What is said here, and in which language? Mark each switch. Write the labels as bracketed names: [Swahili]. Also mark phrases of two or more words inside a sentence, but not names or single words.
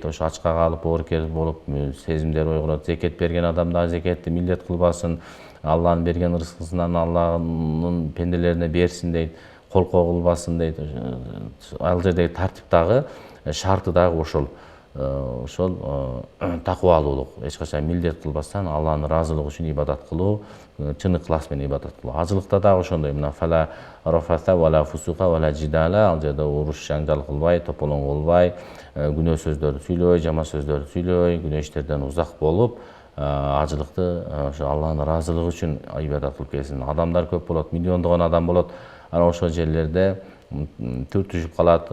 [Kyrgyz] Ошо ачка калып оорукер болуп сезимдер ойгорот. Зекет берген адам да зекетти милдет кылбасын, Алланын берген ырыскысынан Алланын пенделерине берсин дейт. Колко кылбасын дейт. Ал жердеги тартип дагы шарты дагы ошол такыбалуулук. Эч качан милдет кылбастан Алланын ыраазылыгы үчүн ибадат кылуу, чын ыклас менен ибадат кылуу. Ажылыкта дагы ошондой. [Arabic] Мына فلا رفث ولا فسوق ولا جدال. [Kyrgyz] Ал жерде уруш жаңжал кылбай, тополоң кылбай, күнөө сөздөрдү сүйлөбөй, жаман сөздөрдү сүйлөбөй, күнөө иштерден узак болуп, ажылыкты ошо Алланын ыраазылыгы үчүн ибадат кылып келсин. Адамдар көп болот, миллиондогон адам болот. Анан ошол жерлерде түр түшүп калат.